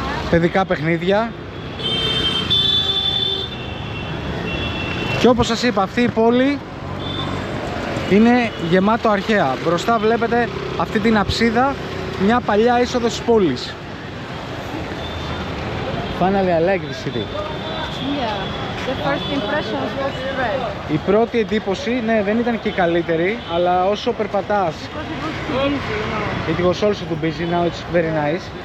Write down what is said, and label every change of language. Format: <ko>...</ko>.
<el>Παιδικά παιχνίδια. Και όπως σας είπα, αυτή η πόλη είναι γεμάτο αρχαία. Μπροστά βλέπετε αυτή την αψίδα, μια παλιά είσοδο της πόλης.</el> <en>Finally, I like the city. Yeah. The first impressions was great.</en> <el>Η πρώτη εντύπωση, ναι, δεν ήταν και η καλύτερη, αλλά όσο περπατάς,</el> <en>Because it was too busy, you know. it was also too busy, now it's very nice.</en>